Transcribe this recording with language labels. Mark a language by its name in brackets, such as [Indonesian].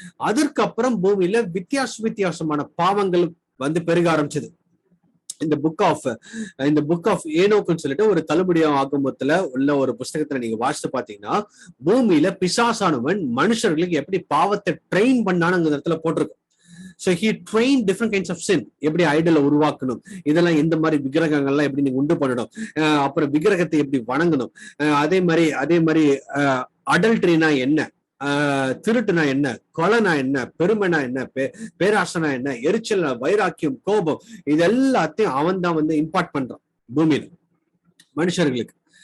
[Tamil] அதற்கப்புறம் பூமியில வித்தியாசமான பாவங்கள் பெருக ஆரம்பிச்சது. இந்த புக் ஆஃப் ஏனோக்குன்னு சொல்லிட்டு ஒரு தள்ளுபடியாக ஆகமத்துல உள்ள ஒரு புஸ்தகத்துல நீங்க வாசித்து பாத்தீங்கன்னா, பூமியில பிசாசானவன் மனுஷர்களுக்கு எப்படி பாவத்தை ட்ரெயின் பண்ணான்னு அந்த இடத்துல போட்டிருக்கும். [English] So he trained different kinds of sin. [Tamil] எப்படி ஐடலை உருவாக்கணும், இதெல்லாம் எந்த மாதிரி விக்கிரகங்கள்லாம் எப்படி நீங்க உண்டு பண்ணணும், அப்புறம் விக்கிரகத்தை எப்படி வணங்கணும், அதே மாதிரி அடல்ட்ரினா என்ன, திருட்டுனா என்ன, கொலைனா என்ன, பெருமைனா என்ன, பேராசனா என்ன, எரிச்சல், வைராக்கியம், கோபம், இது எல்லாத்தையும் அவன் தான் இம்பார்ட் பண்றான் பூமியில மனுஷர்களுக்கு.